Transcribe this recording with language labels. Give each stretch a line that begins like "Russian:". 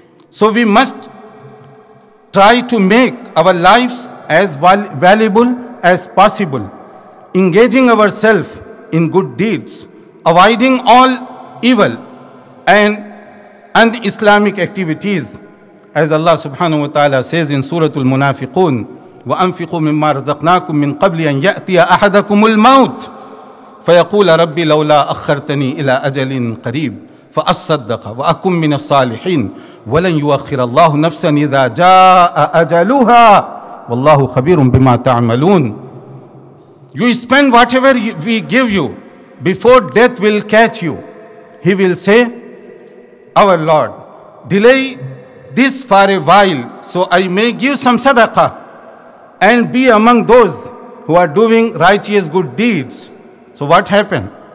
English: So we must try to make our lives as valuable as possible, engaging ourselves in good deeds, avoiding all evil and un-Islamic activities. As Allah subhanahu wa ta'ala says in Surah Al-Munafiqun,
Arabic: وَأَنفِقُوا مِمَّا رَزَقْنَاكُم مِّن قَبْلِ أَن يَأْتِيَ أَحَدَكُمُ الْمَوْتُ فَيَقُولَ رَبِّ لَوْلَا أَخَّرْتَنِي إِلَىٰ أَجَلٍ قَرِيبٍ فَأَصَّدَّقَ وَأَكُن مِّنَ الصَّالِحِينَ وَلَن يُؤَخِّرَ اللَّهُ نَفْسًا إِذَا جَاءَ أَجَلُهَا وَاللَّهُ خَبِيرٌ بِمَا تَعْمَلُونَ.
English: You spend whatever we give you before death will catch you. He will say, our Lord, delay this for a while so I may give some sadaqah and be among those who are doing righteous good deeds. So what happened?